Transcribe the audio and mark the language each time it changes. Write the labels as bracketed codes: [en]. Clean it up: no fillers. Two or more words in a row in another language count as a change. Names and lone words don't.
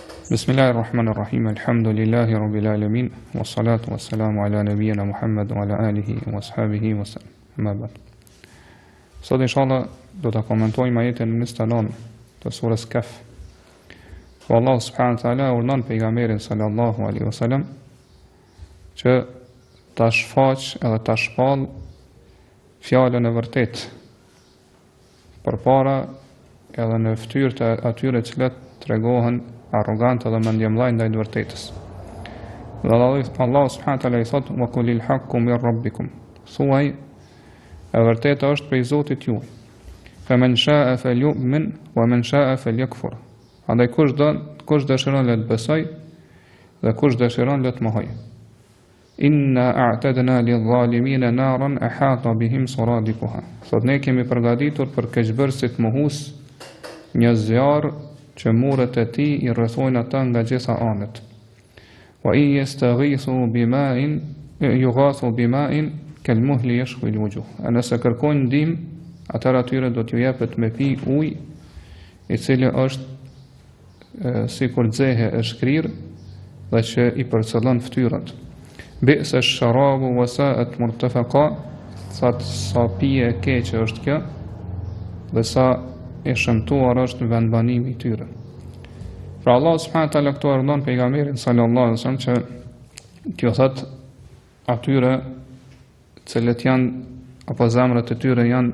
[ar] بسم الله الرحمن الرحيم. الحمد لله رب العالمين. والصلاة والسلام على نبينا محمد وعلى آله وأصحابه وسلم. أما بعد. [sq] Sot inshallah do ta komentojmë ajetin 29 të surës Kehf. Ku [ar] الله سبحانه وتعالى [sq] urdhon pejgamberin [ar] صلى الله عليه وسلم [sq] që ta shfaq edhe ta shpall fjalën e vërtetë përpara edhe në fytyrë të atyre që tregohen arrogant edhe mendjemllaj ndaj të vërtetës. Dhe [ar] الله سبحانه وتعالى [sq] i thot: [ar] "وقل الحق من ربكم." [sq] Thuaj, e vërteta është prej Zotit juaj. [ar] فمن شاء فليؤمن ومن شاء فليكفر. [sq] Andaj kush dëshiron le të besoj dhe kush dëshiron le të mohoj. [ar] إنا أعتدنا للظالمين نارا أحاط بهم سرادقها. [sq] Sot ne kemi përgatitur për keqbërësit mohues një zjarr që murët e tij i rrethojnë ata nga gjitha anët. [ar] وإن يستغيثوا بماء يغاثوا بماء كالمهل يشوي الوجوه. [sq] Nëse kërkojnë ndihmë, atëherë atyre do t'ju jepet me pi ujë i cili është sikur xehe e shkrirë dhe që i përcëllon fytyrat. [ar] بئس الشراب وساءت مرتفقا. [sq] Sa pije e keqe është kjo dhe sa e shëmtuar është vendbanimi i tyre. Pra [ar] الله سبحانه وتعالى [sq] këtu urdhon pejgamberin [ar] صلى الله عليه وسلم [sq] që t'ju thot atyre cilët janë apo zemrat e tyre janë